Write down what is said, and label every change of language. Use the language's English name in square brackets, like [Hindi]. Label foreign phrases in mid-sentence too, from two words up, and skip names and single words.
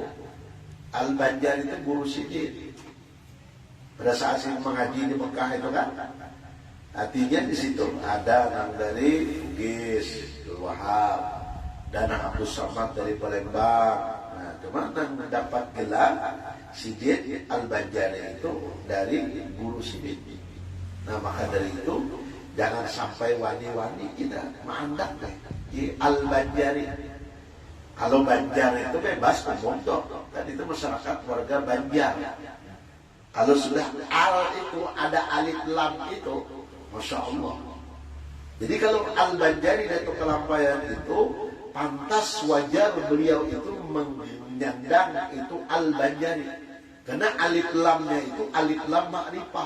[Indonesian] Al-Banjar itu guru sidin. Pada saat saya mengaji di Mekah itu kan. Artinya di situ ada yang dari Bugis, Wahab, dan Abdul Samad dari Palembang. Nah, cuma yang mendapat gelar Sidin Al-Banjari itu dari guru Sidin. Nah, maka dari itu jangan sampai wani-wani kita mandang di Al-Banjari. Kalau Banjar itu bebas umum toh, kan itu masyarakat warga Banjar. Kalau sudah al itu ada alif lam itu Masya Allah. Jadi kalau Al-Banjari Datuk Kelampayan itu pantas wajar beliau itu menyandang itu Al-Banjari. Karena alif lamnya itu alif lam ma'rifah.